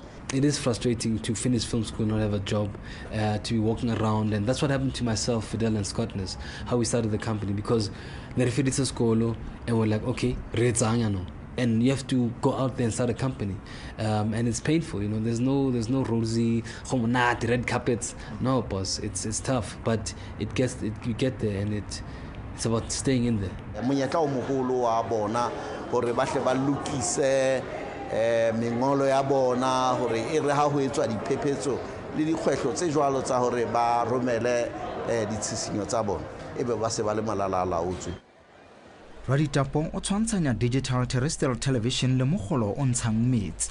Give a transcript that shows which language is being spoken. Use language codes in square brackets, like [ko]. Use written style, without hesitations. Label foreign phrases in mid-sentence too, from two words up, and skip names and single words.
[en] It is frustrating to finish film school, not have a job, to be walking around, and that's what happened to myself, Fidel, and Scottness, how we started the company, because they referred to school and we're like, okay, and you have to go out there and start a company, and it's painful. You know, there's no rosy, red carpets. No, boss, it's tough, but you get there, and it's about staying in there. [tn] Monyetla o mogolo wa bona gore ba tle ba lokise mengolo ya bona gore e re ha ho etswa diphephetso le dikgwehlo tse jwalo tsa gore ba romele ditshisinyo tsa bona ebe ba se ba le malala-a-laotswe. Raditapo o tshwantshanya [en] digital terrestrial television [tn] le mogolo o ntshang metsi.